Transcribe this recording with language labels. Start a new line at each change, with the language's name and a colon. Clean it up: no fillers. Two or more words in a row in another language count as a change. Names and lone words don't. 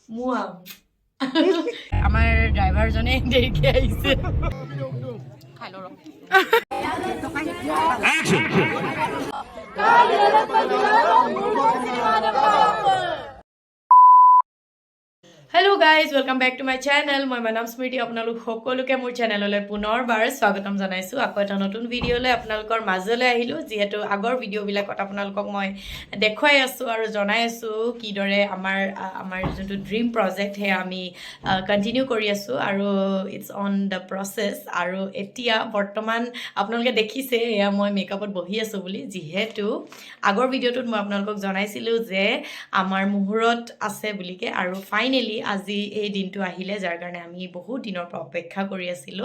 Assamese: মুৱা আমাৰ ড্ৰাইভাৰজনে দেৰিকে আহিছে খাই ল
English: Hello guys, welcome back to my channel. My name is Smriti.
Assamese: আপোনালোক সকলোকে মোৰ চেনেললৈ পুনৰবাৰ স্বাগতম জনাইছো। আকৌ এটা নতুন ভিডিঅ'লৈ আপোনালোকৰ মাজলৈ আহিলো। যেহেতু আগৰ ভিডিঅ'বিলাকত আপোনালোকক মই দেখুৱাই আছো আৰু জনাই আছো কিদৰে আমাৰ যোনটো
English: dream project
Assamese: হে আমি কন্টিনিউ কৰি আছো আৰু
English: it's on the process.
Assamese: আৰু এতিয়া বৰ্তমান আপোনালোকে দেখিছে এয়া মই মেকআপত বহি আছো বুলি, যিহেতু আগৰ ভিডিঅ'টোত মই আপোনালোকক জনাইছিলো যে আমাৰ মুহূৰ্ত আছে বুলিকে, আৰু ফাইনেলি আজি এই দিনটো আহিলে, যাৰ কাৰণে আমি বহুত দিনৰ পৰা অপেক্ষা কৰি আছিলোঁ।